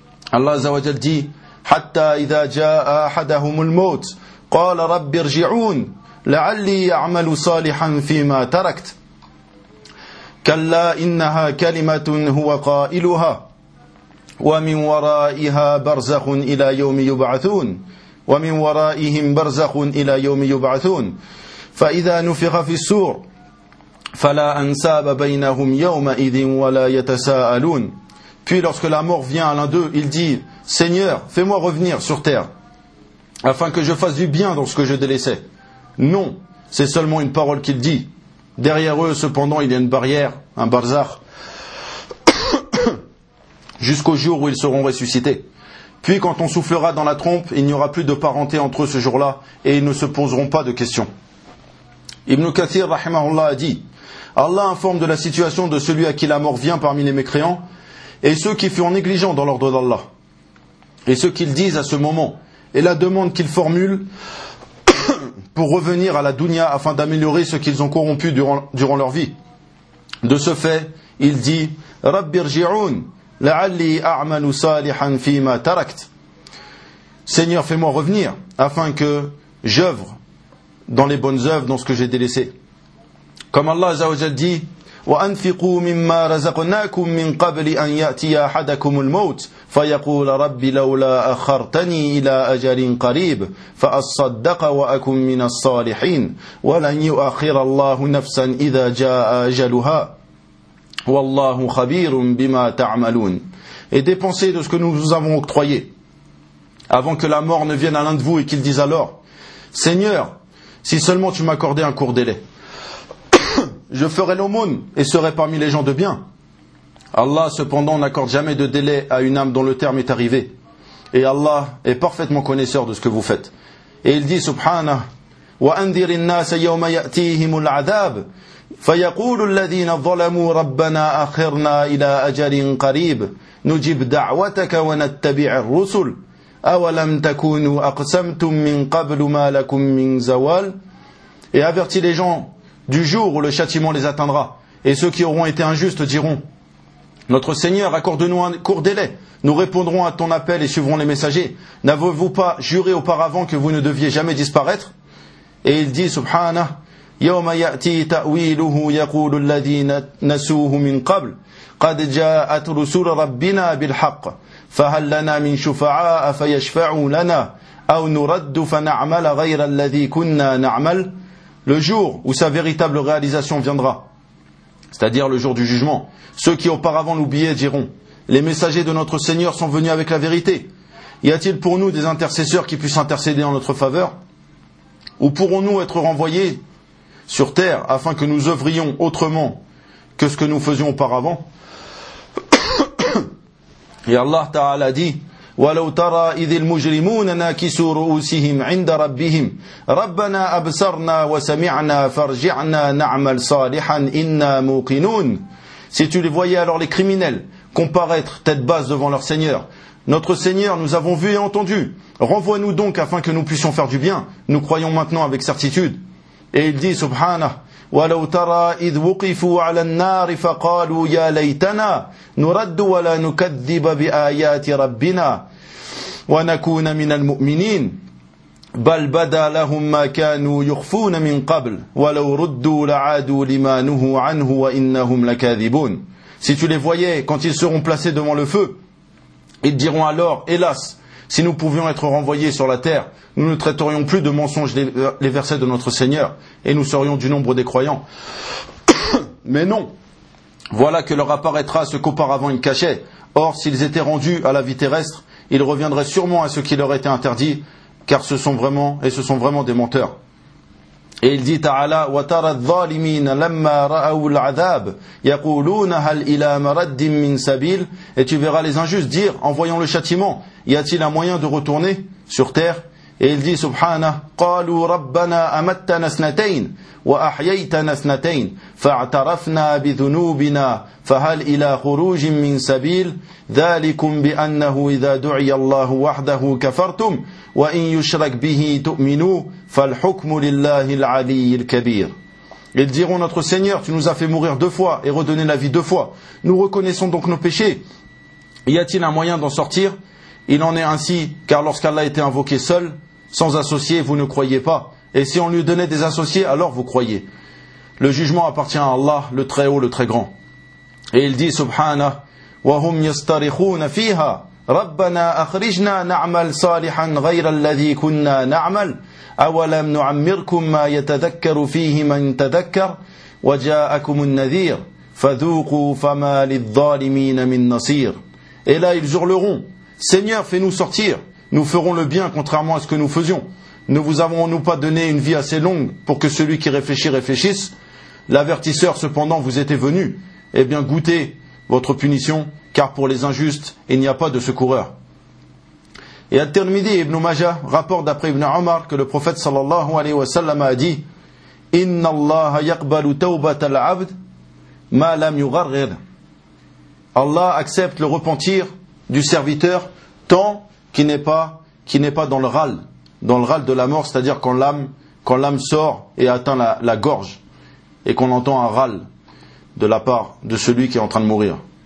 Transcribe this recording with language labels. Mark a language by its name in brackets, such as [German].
[French] Allah Azzawajal dit [Arabic] « Hatta idha ja'a ahadahumul maut, qala rabbi irji'un, la'alli ya'malu salihan fima tarakt » كلا إنها كلمة هو قائلها ومن ورائها برزخ إلى يوم يبعثون ومن ورائهم برزخ إلى يوم يبعثون فإذا نفخ في الصور فلا أنساب بينهم يومئذ ولا يتساءلون. [French] Puis lorsque la mort vient à l'un d'eux, il dit Seigneur, fais-moi revenir sur terre afin que je fasse du bien dans ce que je délaissais. Non, c'est seulement une parole qu'il dit. Derrière eux, cependant, il y a une barrière, un barzakh, jusqu'au jour où ils seront ressuscités. Puis, quand on soufflera dans la trompe, il n'y aura plus de parenté entre eux ce jour-là, et ils ne se poseront pas de questions. Ibn Kathir, rahimahullah, a dit, « Allah informe de la situation de celui à qui la mort vient parmi les mécréants et ceux qui furent négligents dans l'ordre d'Allah. Et ce qu'ils disent à ce moment et la demande qu'ils formulent pour revenir à la dunya afin d'améliorer ce qu'ils ont corrompu durant leur vie. De ce fait, il dit « [Arabic] Rabbi rji'un, la'alli a'manu salihan fima tarakt [French] » Seigneur, fais-moi revenir afin que j'œuvre dans les bonnes œuvres, dans ce que j'ai délaissé. Comme Allah Azzawajal dit [Arabic] وَأَنْفِقُوا مِمَّا رَزَقْنَاكُمْ مِنْ قَبْلِ أَنْ يَأْتِيَ أَحَدَكُمُ الْمَوْتِ فَيَقُولَ رَبِّ لَوْلَا أَخَّرْتَنِي إِلَىٰ أَجَلٍ قَرِيبٍ فَأَصَّدَّقَ وَأَكُمْ مِنَ الصَّالِحِينَ وَلَنْ يُؤَخِّرَ اللَّهُ نَفْسًا إِذَا جَاءَ أَجَلُهَا وَاللَّهُ خَبِيرٌ بِمَا تَعْمَلُونَ. [French] Et dépensez de ce que nous vous avons octroyé avant que la mort ne vienne à l'un de vous et qu'il dise alors: Seigneur, si seulement tu m'accordais un court délai, je ferai l'aumône et serai parmi les gens de bien. Allah, cependant, n'accorde jamais de délai à une âme dont le terme est arrivé. Et Allah est parfaitement connaisseur de ce que vous faites. Et il dit, Subhanahu, [Arabic] وَأَنذِرِ النَّاسَ يَوْمَ يَأْتِيهِمُ الْعَذَابِ فَيَقُولُ الَّذِينَ ظَلَمُوا رَبَّنَا أَخِرْنَا إِلَىٰ أَجَلٍ قَرِيبٍ نُجِبْ دَعْوَتَكَ وَنَتَّبِعِ الرُّسُلِ أَوَلَمْ تَكُونُوا أَقْسَمْتُمْ مِنْ قَبْلُ مَا لَكُمْ مِنْ زَوَالٍ. [French] Et avertit les gens du jour où le châtiment les atteindra. Et ceux qui auront été injustes diront: Notre Seigneur, accorde-nous un court délai. Nous répondrons à ton appel et suivrons les messagers. N'avez-vous pas juré auparavant que vous ne deviez jamais disparaître? Et il dit, Subhana, [Arabic] يَوْمَ يَأْتِي تَأْوِيلُهُ يَقُولُ الَّذِينَ نَسُوهُ مِنْ قَبْلِ قَدْ جَاءَتْ رُسُولَ رَبِّنَا بِالْحَقِّ فَهَلْ لَنَا مِنْ شُفَعَاءَ فَيَشْفَعُوا لَنَا أَوْ نُرَدُّ فَنَعْمَلَ غَيْرَ الَّذِي كُنَّا نَعْمَلُ. [French] Le jour où sa véritable réalisation viendra, c'est-à-dire le jour du jugement, ceux qui auparavant l'oubliaient diront: Les messagers de notre Seigneur sont venus avec la vérité. Y a-t-il pour nous des intercesseurs qui puissent intercéder en notre faveur? Ou pourrons-nous être renvoyés sur terre afin que nous œuvrions autrement que ce que nous faisions auparavant? Et Allah Ta'ala dit: [Arabic] وَلَوْ تَرَى إِذِ الْمُجْرِمُونَ نَاكِسُوا رُؤُوسِهِمْ عِنْدَ رَبِّهِمْ رَبَّنَا أَبْصَرْنَا وَسَمِعْنَا فَارْجِعْنَا نَعْمَلْ صَالِحًا إِنَّا مُوقِنُونَ. [French] Si tu les voyais alors les criminels comparaître tête basse devant leur Seigneur: Notre Seigneur, nous avons vu et entendu. Renvoie-nous donc afin que nous puissions faire du bien. Nous croyons maintenant avec certitude. Et il dit, Subhanah, [Arabic] وَلَوْ تَرَى إِذْ وُقِفُوا عَلَى النَّارِ فَقَالُوا يَا لَيْتَنَا نُرَدُّ وَلَا نُكَذِّبَ بِآيَاتِ رَبِّنَا وَنَكُونَ مِنَ الْمُؤْمِنِينَ بَلْ بَدَى لَهُمْ مَا كَانُوا يُخْفُونَ مِنْ قَبْلُ وَلَوْ رُدُّوا لَعَادُوا لِمَا نُهُوا عَنْهُ وَإِنَّهُمْ لَكَاذِبُونَ. [French] Si tu les voyais quand ils seront placés devant le feu, ils diront alors: Hélas, si nous pouvions être renvoyés sur la terre, nous ne traiterions plus de mensonges les versets de notre Seigneur, et nous serions du nombre des croyants. Mais non, voilà que leur apparaîtra ce qu'auparavant ils cachaient. Or, s'ils étaient rendus à la vie terrestre, ils reviendraient sûrement à ce qui leur était interdit, car ce sont vraiment des menteurs. Et il dit Ta'ala, [Arabic] وَتَرَى الظَّالِمِينَ لَمَّا رَأَوُ الْعَذَابِ يَقُولُونَ هَلْ إِلَى مَرَدٍ مِّنْ سَبِيلٍ. [French] Et tu verras les injustes dire, en voyant le châtiment, y a-t-il un moyen de retourner sur terre? Et il dit, Subhanah, [Arabic] قَالُوا رَبَّنَا أَمَتَّنَا اثْنَتَيْنِ وَأَحْيَيْتَنَا اثْنَتَيْنِ فَاعْتَرَفْنَا بِذُنُوبِنَا فَهَلْ إِلَىٰ خُرُوجٍ مِّنْ سَبِيلٍ ذَلِكُمْ بِأَنَّهُ إِذَا دُعِيَ اللَّهُ وَحْدَهُ كَفَرْتُمْ وَإِنْ يُشْرَكْ بِهِ تُؤْمِنُوا فَالْحُكْمُ لِلَّهِ الْعَلِيِّ الْكَبِيرِ. [French] Ils diront, notre Seigneur, tu nous as fait mourir deux fois et redonner la vie deux fois. Nous reconnaissons donc nos péchés. Y a-t-il un moyen d'en sortir? Il en est ainsi, car lorsqu'Allah était invoqué seul, sans associé, vous ne croyez pas. Et si on lui donnait des associés, alors vous croyez. Le jugement appartient à Allah, le Très Haut, le Très Grand. Et il dit, Subhanah, [Arabic] وَهُمْ يَسْتَرِخُونَ فِيهَا رَبَّنَا أَخْرِجْنَا نَعْمَلْ صَالِحًا غَيْرَ الَّذِي كُنَّا نَعْمَلْ أَوَلَمْ نُعَمِّرْكُمْ مَا يَتَذَكَّرُ فِيهِ مَنْ تَذَكَّرْ وَجَاءَكُمُ النَّذِيرُ فَذُوقُوا فَمَا لِلظَّالِمِينَ مِنْ نَصِيرٍ. [French] Et là, ils hurleront: Seigneur, fais-nous sortir, nous ferons le bien contrairement à ce que nous faisions. Ne vous avons-nous pas donné une vie assez longue pour que celui qui réfléchit réfléchisse? L'avertisseur, cependant, vous était venu. Eh bien, goûtez votre punition, car pour les injustes, il n'y a pas de secoureur. Et Al-Tirmidhi Ibn Majah rapporte d'après Ibn Omar que le prophète [Arabic] sallallahu alayhi wa sallam [French] a dit: [Arabic] إن الله يقبل توبة العبد ما لم يغرغر. [French] Allah accepte le repentir du serviteur tant qu'il n'est pas dans le râle de la mort, c'est-à-dire quand l'âme sort et atteint la gorge et qu'on entend un râle de la part de celui qui est en train de mourir.